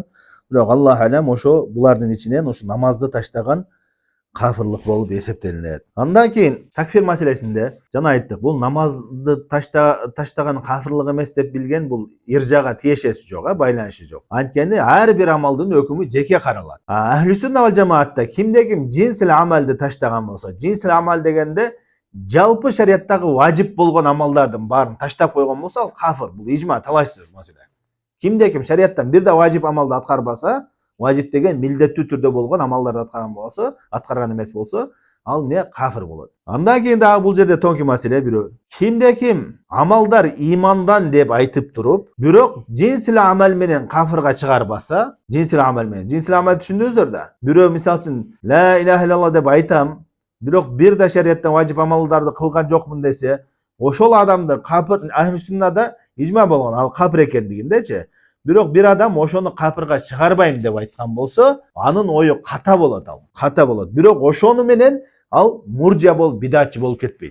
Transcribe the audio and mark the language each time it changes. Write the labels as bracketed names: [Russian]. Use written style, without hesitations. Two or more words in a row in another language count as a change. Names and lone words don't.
[Kyrgyz] Бирок [Arabic] الله أعلم, [Kyrgyz] ошо булардын ичинен ошо намазды таштаган кафирлык болуп эсептелинет. Андан кийин такфир маселесинде жана айттык, бул намазды таштаган кафирлык эмес деп билген бул иржага тиешеси жок, байланышы жок. Анткени ар бир амалдын өкүмү жеке каралат. [Arabic] أهل السنة والجماعة [Kyrgyz] кимде ким джинсил амалды таштаган болсо, джинсил амал дегенде жалпы шариаттагы важип болгон амалдардын баарын таштап койгон болсо, ал кафир. Бул ижма, талашсыз маселе. Кимде ким шариаттан бир да важип амалды аткарбаса, важип деген милдеттүү түрдө болгон амалдарды аткарган эмес болсо, ал не кафир болот. Андан кийин дагы бул жерде тонки маселе бирөө. Кимде ким амалдар имандан деп айтып туруп, бирок джинсил амал менен кафирга чыгарбаса, джинсил амал түшүндүңүздөр да. Бирөө мисалы үчүн [Arabic] لا إله إلا الله [Kyrgyz] деп айтам, бирок бир да шариаттан важип амалдарды кылган жокмун десе, ошол адамды кафир, [Arabic] أهل السنة [Kyrgyz] ижма болгон, ал кафир экендигиндечи. Бирок бир адам ошону капырга чыгарбайм деп айткан болсо, анын ою ката болот ал. Ката болот. Бирок ошону менен ал муржия болуп, бидатчы болуп кетпейт.